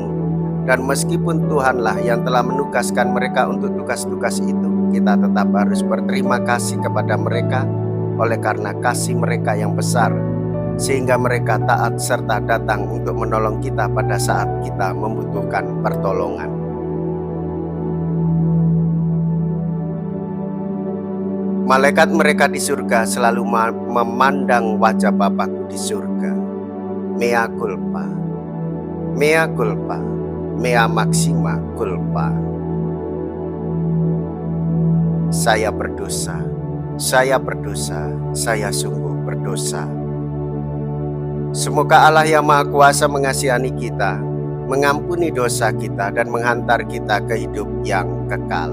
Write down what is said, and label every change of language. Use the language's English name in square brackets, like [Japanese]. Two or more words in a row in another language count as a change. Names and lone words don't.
[Indonesian] Dan meskipun Tuhanlah yang telah menugaskan mereka untuk tugas-tugas itu, kita tetap harus berterima kasih kepada mereka oleh karena kasih mereka yang besar, sehingga mereka taat serta datang untuk menolong kita pada saat kita membutuhkan pertolongan." Malaikat mereka di surga selalu memandang wajah Bapakku di surga. [Latin] Mea culpa, mea culpa, mea maxima culpa. [Indonesian] Saya berdosa, saya berdosa, saya sungguh berdosa. Semoga Allah yang Maha Kuasa mengasihani kita, mengampuni dosa kita, dan menghantar kita ke hidup yang kekal.